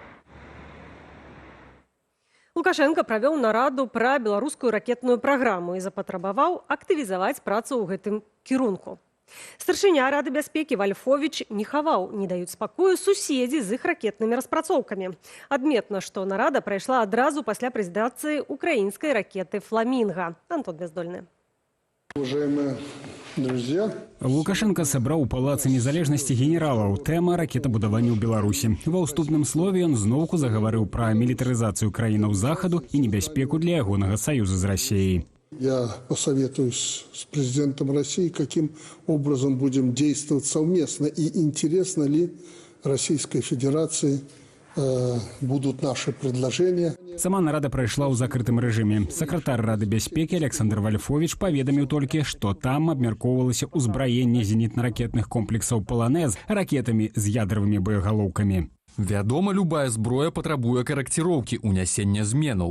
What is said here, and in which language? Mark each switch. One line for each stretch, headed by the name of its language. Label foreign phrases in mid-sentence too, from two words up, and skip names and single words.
Belarusian: Лукашенко правёў нараду пра беларускую ракетную праграму і запатрабаваў актывізаваць працу ў гэтым кірунку. Старшыня Рады бяспекі Вальфовіч не хаваў, не даюць спакою суседзі з іх ракетнымі распрацоўкамі. Адметна, што нарада прайшла адразу пасля прэзентацыі украінскай ракеты «Фламінга». Антон Бяздольны.
Russian: Уважаемые друзья,
Belarusian: Лукашенко сабраў у палацы незалежнасці генералаў. Тэма ракетабудавання ў Беларусі. Ва ўступным слове ён зноўку загаварыў пра мілітарызацыю краінаў захаду і небяспеку для ягонага саюза з Расіяй.
Russian: я посоветуюсь с президентом России, каким образом будем действовать совместно и интересно ли Российской Федерации будут наши предложения.
Belarusian: Сама нарада прайшла ў закрытым рэжыме. Сакратар Рады бяспекі Александр Вальфовіч паведаміў толькі, што там абмяркоўвалася ўзбраенне зенітна-ракетных комплексаў «Полонез» ракетамі з ядравымі боегалоўкамі. Вядома, любая зброя патрабуе карэкціроўкі, унясення зменаў.